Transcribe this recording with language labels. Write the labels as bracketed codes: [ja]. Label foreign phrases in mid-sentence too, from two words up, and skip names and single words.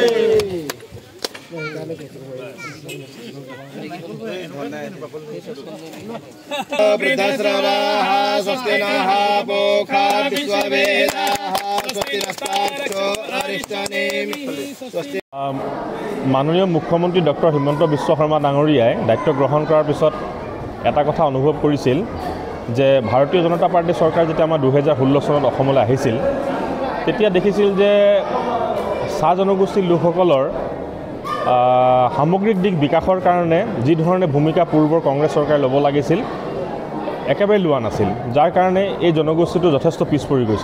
[sa] वृद्धश्रवाः स्वस्ति नः पूषा विश्ववेदाः स्वस्ति नस्तार्क्ष्यो अरिष्टनेमिः स्वस्ति। [as] মাননীয় মুখ্যমন্ত্ৰী ডক্টৰ হিমন্ত বিশ্ব শৰ্মা डाঙৰীয়াই দায়িত্ব গ্ৰহণ কৰাৰ পিছত এটা কথা অনুভৱ কৰিছিল যে ভাৰতীয় জনতা পাৰ্টি চৰকাৰ যেতিয়া আমাৰ 2016 চনত অসমলৈ আহিছিল তেতিয়া দেখিছিল যে চাহ জনগোষ্ঠীৰ লোকসকলৰ সামগ্ৰিক দিক বিকাশৰ কাৰণে যি ধৰণে ভূমিকা পূৰ্বৰ কংগ্ৰেছ চৰকাৰে ল'ব লাগিছিল একেবাৰে লোৱা নাছিল, যাৰ কাৰণে এই জনগোষ্ঠীটো যথেষ্ট পিছ পৰি গৈছিল।